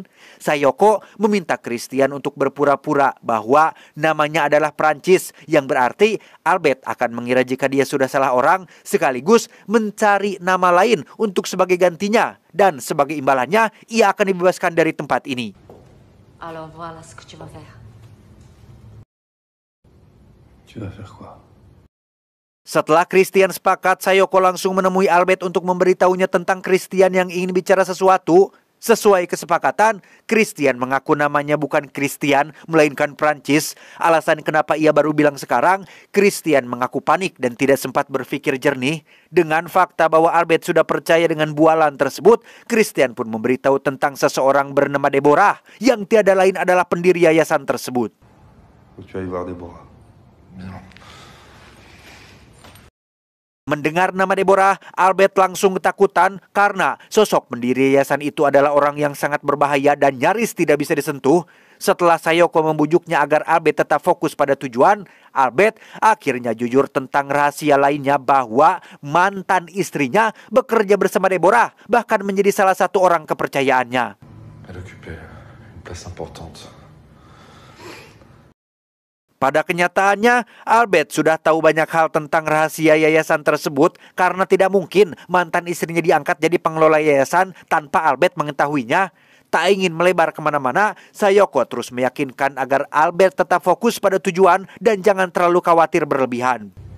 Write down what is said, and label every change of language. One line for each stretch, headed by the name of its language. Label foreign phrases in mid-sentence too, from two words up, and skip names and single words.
Indonesian: Sayoko meminta Christian untuk berpura-pura bahwa namanya adalah Prancis, yang berarti Albert akan mengira jika dia sudah salah orang, sekaligus mencari nama lain untuk sebagai gantinya. Dan sebagai imbalannya, ia akan dibebaskan dari tempat ini.
French: Alors voilà ce que tu vas faire. Tu vas faire quoi?
Indonesian: Setelah Christian sepakat, Sayoko langsung menemui Albert untuk memberitahunya tentang Christian yang ingin bicara sesuatu. Sesuai kesepakatan, Christian mengaku namanya bukan Christian, melainkan Prancis. Alasan kenapa ia baru bilang sekarang, Christian mengaku panik dan tidak sempat berpikir jernih. Dengan fakta bahwa Albert sudah percaya dengan bualan tersebut, Christian pun memberitahu tentang seseorang bernama Deborah, yang tiada lain adalah pendiri yayasan tersebut.
French: Faut que tu ailles voir Déborah. Non.
Indonesian: Mendengar nama Deborah, Albert langsung ketakutan karena sosok pendiri yayasan itu adalah orang yang sangat berbahaya dan nyaris tidak bisa disentuh. Setelah Sayoko membujuknya agar Albert tetap fokus pada tujuan, Albert akhirnya jujur tentang rahasia lainnya bahwa mantan istrinya bekerja bersama Deborah, bahkan menjadi salah satu orang kepercayaannya.
French: Elle occupait une place importante.
Indonesian: Pada kenyataannya, Albert sudah tahu banyak hal tentang rahasia yayasan tersebut karena tidak mungkin mantan istrinya diangkat jadi pengelola yayasan tanpa Albert mengetahuinya. Tak ingin melebar kemana-mana, Sayoko terus meyakinkan agar Albert tetap fokus pada tujuan dan jangan terlalu khawatir berlebihan.